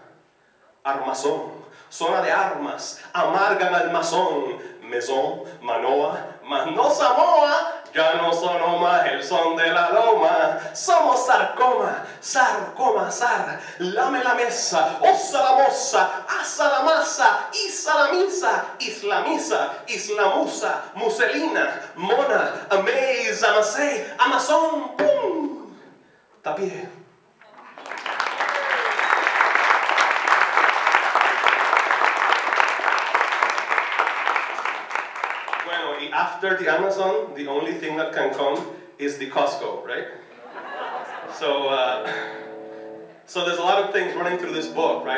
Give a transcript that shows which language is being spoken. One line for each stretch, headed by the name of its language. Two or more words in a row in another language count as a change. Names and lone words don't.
Spanish: Armazón, zona de armas, amargan al masón. Mesón, manoa, mas no Samoa. Ya no sonó más el son de la loma. Somos sarcoma, sarcoma, zar. Lame la mesa, osa la moza, asa la masa, isa la misa, islamisa, islamusa, muselina, mona, amaze, amasé, amazón, pum. Tapié.
English: After the Amazon, the only thing that can come is the Costco, right? So, so there's a lot of things running through this book, right?